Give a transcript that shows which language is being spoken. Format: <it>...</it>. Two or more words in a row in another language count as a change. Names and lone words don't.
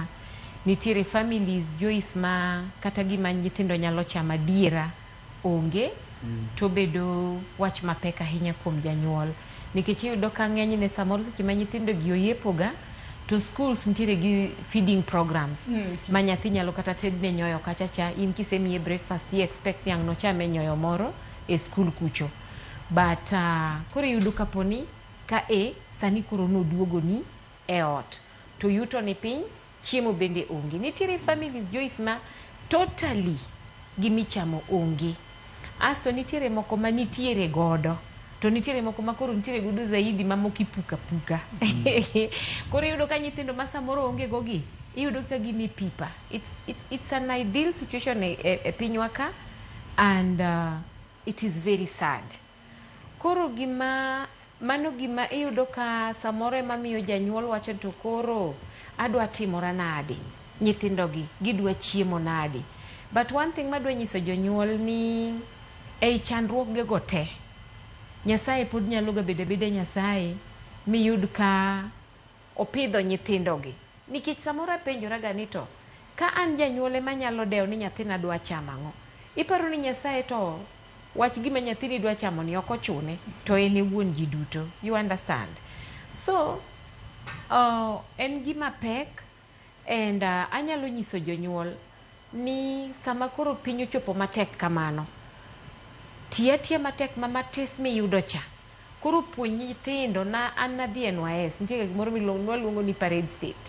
<luo>Nitiere families Joyce ma kata gima nyithindo nyalo chama diera onge to bedo wach mapek ahinya kuom janyuol. Nikech iyudo ka ng'enyne samoro seche ma nyithindo gi oyepoga to schools nitiere gi</luo> <en>feeding programs</en> <luo>ma nyathi nyalo kata tedne nyoyo kachacha. In kisemiye breakfast</luo> <en>you expect</en> <luo>yang no chame nyoyo moro e school kucho. But koro yudo kaponi ka sani koro noduogo ni e ot to yuto ni piny, chiemo bende onge. Nitiere families Joyce ma totally gimichamo onge. Asto nitiere moko ma nitiere godo to nitiere moko ma koro nitiere godo zaidi ma moko ipuka. Koro yudo ka nyithindo ma samoro onge gogi iyudo ka gini pipa.</luo> <en>It's an ideal situation</en> <luo>e pinywa ka</luo> <en>and it is very sad.</en> <luo>Koro mano gima iyudo ka samoro ema miyo janyuol wacho to koro adwa timora nade nyithindogi gidwa chiemo nade.</luo> <en>But one thing</en> <luo>madwa nyiso jonyuol ni ei chandruok go te Nyasaye pod nyalo ga bede Nyasaye miyud ka opidho nyithindogi. Nikech samoro apenjora ga ni to ka an janyuol ema nyalo dewo ni nyathina dwa chamo ang'o, iparo ni Nyasaye to wach gima nyathini dwa chamo ni ok ochune to ene wuon ji duto.</luo> <en>You understand?</en> <luo>So en gima pek and anyalo nyiso jonyuol ni sama koro piny ochopo matek kamano, tiya matek ma matis miyudo cha koro puonj nyithindo. Na an nadhi NYS nitie gimoro miluongo ni</luo> <en>parade state.</en>